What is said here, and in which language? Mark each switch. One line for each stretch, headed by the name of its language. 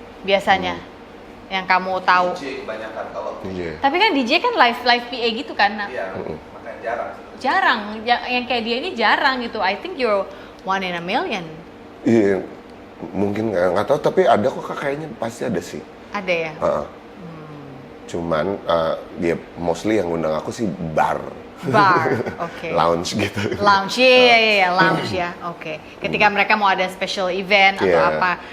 Indonesian: Biasanya yang kamu tahu. DJ kebanyakan kalau Tapi kan DJ kan live PA gitu kan? iya, makanya jarang. Jarang, yang kayak dia ini jarang gitu.
English: I think you're one in a million.
Indonesian: Iya, mungkin nggak tahu, tapi ada kok Kak, kayaknya pasti ada sih. Ada ya? Cuman dia mostly yang ngundang aku sih bar. Bar, oke. Lounge gitu. Lounge, iya, lounge ya, oke. Ketika mereka mau ada special event atau apa.